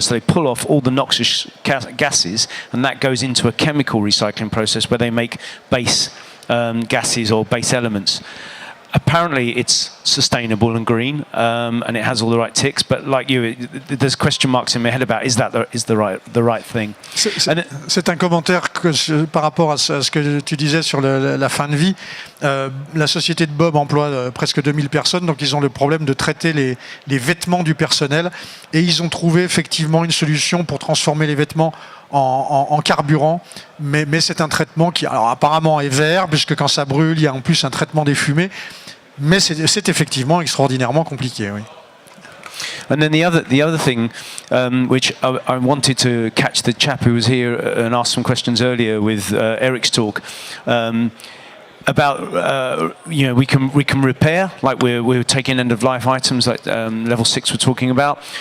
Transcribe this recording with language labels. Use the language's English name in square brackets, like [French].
[English] So they pull off all the noxious gases, and that goes into a chemical recycling process where they make base gases or base elements. Apparently it's sustainable and green, and it has all the right ticks, but like you, there's question marks in my head about is the right thing. [French] C'est un commentaire par rapport à ce que tu disais sur la fin de vie. La société de Bob emploie presque 2000 personnes, donc ils ont le problème de traiter les vêtements du personnel, et ils ont trouvé effectivement une solution pour transformer les vêtements en carburant, mais c'est un traitement qui alors apparemment est vert, puisque quand ça brûle, il y a en plus un traitement des fumées, mais c'est effectivement extraordinairement compliqué, oui. [English] And then the other thing, which I wanted to catch the chap who was here and asked some questions earlier with Eric's talk, about we can repair, like we're taking end of life items like level 6 we're talking about.